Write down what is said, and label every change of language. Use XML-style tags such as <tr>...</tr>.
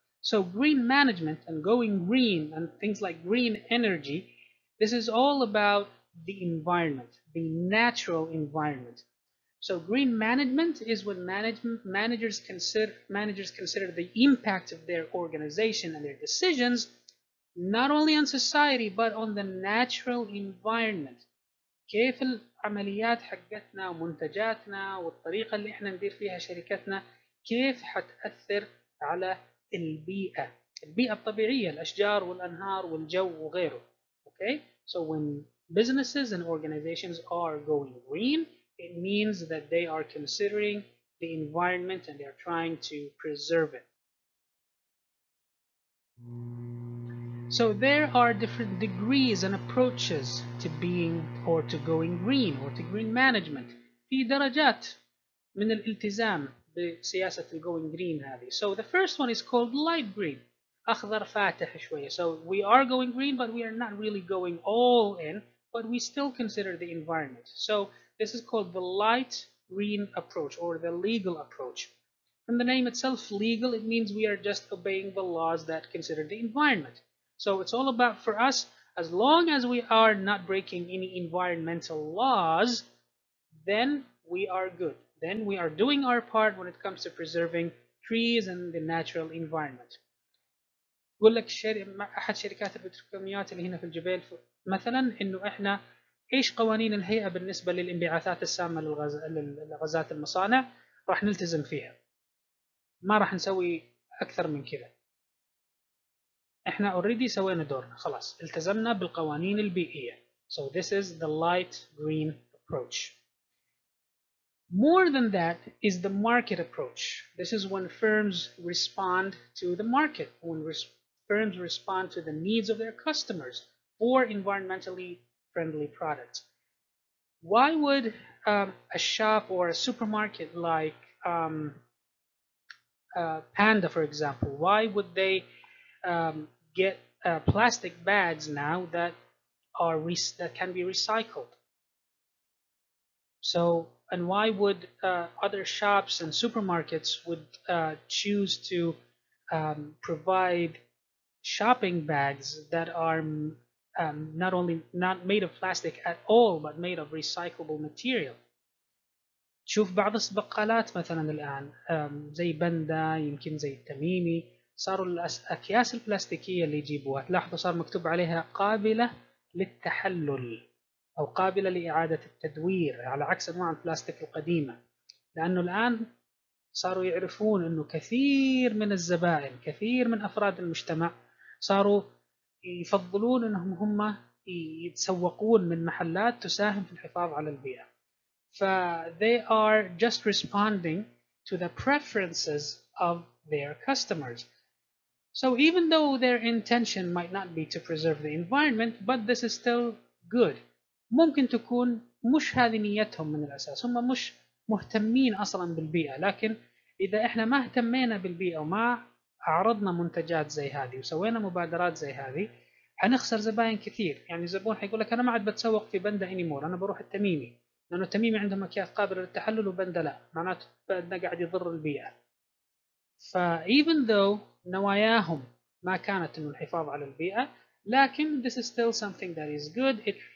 <en>So green management and going green and things like green energy, this is all about the environment, the natural environment. So green management is when managers consider the impact of their organization and their decisions not only on society but on the natural environment.</en> <ar>كيف العمليات حقتنا ومنتجاتنا والطريقة اللي احنا ندير فيها شركتنا كيف حتأثر على البيئة الطبيعية، الأشجار والأنهار والجو وغيره.</ar> <en>Okay? So when businesses and organizations are going green, it means that they are considering the environment and they are trying to preserve it. So there are different degrees and approaches to being or to going green or to green management.</en> <ar>في درجات من الالتزام بسياسة going green هذه.</ar> <en>So the first one is called light green.</en> <ar>أخضر فاتح شوية.</ar> <en>So we are going green, but we are not really going all in, but we still consider the environment. So this is called the light green approach or the legal approach. From the name itself, legal, it means we are just obeying the laws that consider the environment. So it's all about, for us, as long as we are not breaking any environmental laws, then we are good. Then we are doing our part when it comes to preserving trees and the natural environment.</en> <ar>يقول لك احد شركات البتروكيماويات اللي هنا في الجبيل مثلا انه احنا ايش قوانين الهيئه بالنسبه للانبعاثات السامه للغازات المصانع، راح نلتزم فيها، ما راح نسوي اكثر من كذا. احنا اوريدي سوينا دورنا، خلاص التزمنا بالقوانين البيئيه.</ar> <en>So this is the light green approach. More than that is the market approach. This is when firms respond to the market, when firms respond to the needs of their customers for environmentally friendly products. Why would a shop or a supermarket like Panda, for example, why would they get plastic bags now that can be recycled? So, and why would other shops and supermarkets would choose to provide shopping bags that are not only not made of plastic at all but made of recyclable material?</en> <ar>شوف بعض البقالات مثلا الآن زي بندا، يمكن زي التميمي، صاروا الأكياس البلاستيكية اللي يجيبوها تلاحظوا صار مكتوب عليها قابلة للتحلل أو قابلة لإعادة التدوير، على عكس أنواع البلاستيك القديمة. لأنه الآن صاروا يعرفون أنه كثير من الزبائن، كثير من أفراد المجتمع صاروا يفضلون أنهم هم يتسوقون من محلات تساهم في الحفاظ على البيئة.</ar> <en>they are just responding to the preferences of their customers. So even though their intention might not be to preserve the environment, but this is still good.</en> <ar>ممكن تكون مش هذه نيتهم من الأساس، هم مش مهتمين أصلا بالبيئة، لكن إذا إحنا ما اهتمينا بالبيئة وما عرضنا منتجات زي هذه وسوينا مبادرات زي هذه حنخسر زباين كثير. يعني الزبون حيقول لك أنا ما عاد بتسوق في بندا انيمور، أنا بروح التميمي، لأنه التميمي عندهم أكياس قابلة للتحلل وبندا لا، معناته بندا قاعد يضر البيئة.</ar> <en>even though</en> <ar>نواياهم ما كانت إنه الحفاظ على البيئة، لكن</ar> <en>this is still something that is good.</en>